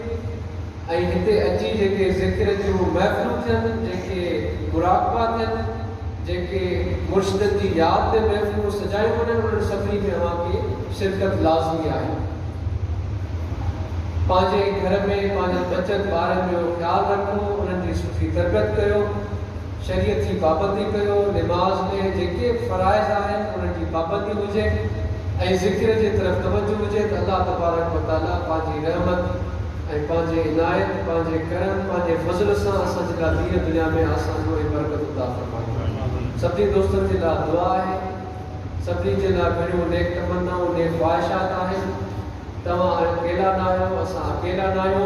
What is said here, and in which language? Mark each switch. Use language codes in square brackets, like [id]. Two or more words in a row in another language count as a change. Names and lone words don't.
[sd] ऐं हिते अची जेके ज़िक्र जूं महफ़िलूं थियनि, जेके मुराक़बा थियनि, जेके मुर्शिदनि जी यादि में महफ़िलूं सजायूं वञनि, उन्हनि सभिनी में अव्हांखे शिरकत लाज़मी आहे। पंहिंजे घर में पंहिंजे बचनि ॿारनि जो ख़्यालु रखो, उन्हनि जी सुठी तरबियत कयो, शरीयत जी पाबंदी कयो, निमाज़ में जेके फ़राइज़ आहिनि उन्हनि जी पाबंदी हुजे ऐं ज़िक्र जे तरफ़ तवजो हुजे त अल्लाह [ar] تبارك وتعالى [sd] पंहिंजी रहमत ऐं पंहिंजे इनायत, पंहिंजे करम, पंहिंजे फज़ल सां असांजे लाइ दीन दुनिया में आसानी ऐं बरकत अता फ़रमाए। सभिनी दोस्तनि जे लाइ दुआ आहे, सभिनी जे लाइ घणियूं नेक तमन्नाऊं, नेक ख़्वाहिशात आहिनि। तव्हां अकेला न आहियो, असां अकेला न आहियूं।